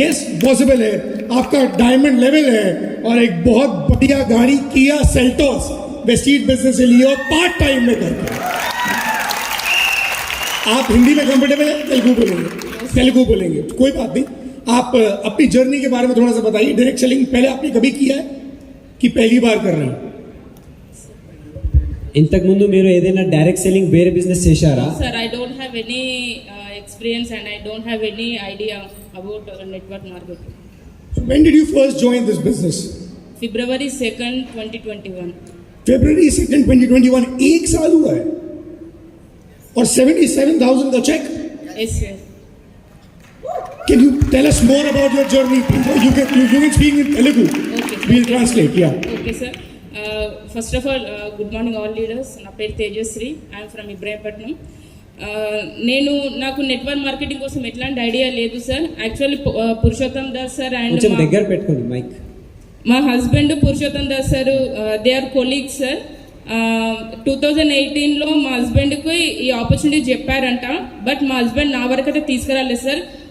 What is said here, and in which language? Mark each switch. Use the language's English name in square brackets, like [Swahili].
[Hindi] Yes, possible है। आपका diamond level है और एक बहुत बढ़िया गाड़ी किया सेल्टोस वेस्टीज बिजनेस से लिए और पार्ट टाइम में करके। आप हिंदी में कंफर्टेबल है? तेलुगु बोलेंगे? तेलुगु बोलेंगे, कोई बात नहीं। आप अपनी जर्नी के बारे में थोड़ा सा बताइए। डायरेक्ट सेलिंग पहले आपने कभी किया है कि पहली बार कर रहे हैं? [Telugu] ఇంతకు ముందు మీరు ఏదైనా డైరెక్ట్ సెల్లింగ్ వేరే బిజినెస్ చేశారా? [English] Sir, I don't have any experience and I don't have any idea about network marketing. So when did you first join this business? February 2nd, 2021. February 2nd, 2021, [Hindi] एक साल हुआ है और 77,000 का check. [English] Yes, sir. Can you tell us more about your journey? You can speak in Telugu. Okay. We'll translate. Yeah. Okay, sir. First of all, good morning all leaders. [Telugu] నా పేరు Tejasri, [English] I'm from Ibrahimpatnam. [Telugu] నాకు network marketing కోసం ఎట్లాంటి idea లేదు sir. Actually Purushottam Das sir and కొంచెం దగ్గర పెట్టుకోండి mic. మా husband Purushottam Das sir, [English] They are colleagues sir. [Telugu] 2018లో మా హస్బెండ్కి ఈ ఆపర్చునిటీ చెప్పారంట, బట్ మా హస్బెండ్ నా వరకు అయితే తీసుకురాలేదు సార్.